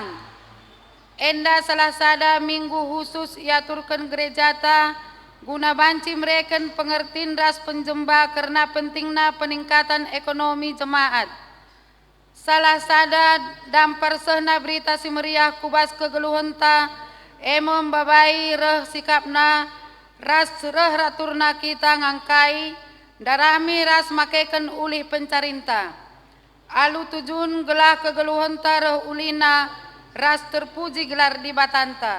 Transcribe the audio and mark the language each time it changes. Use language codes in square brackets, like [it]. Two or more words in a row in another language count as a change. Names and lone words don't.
[btx] Enda salah sada minggu khusus iaturkan gerejata guna banci mereken pengertiin ras penjemba karena pentingna peningkatan ekonomi jemaat. Salah sada dampar sehna berita si meriah kubas kegeluhenta emom babai reh sikapna ras reh raturna kita ngangkai darami ras makeken ulih pencarinta. Alu tujun gelah kegeluhenta reh ulina ras terpuji gelar di batanta.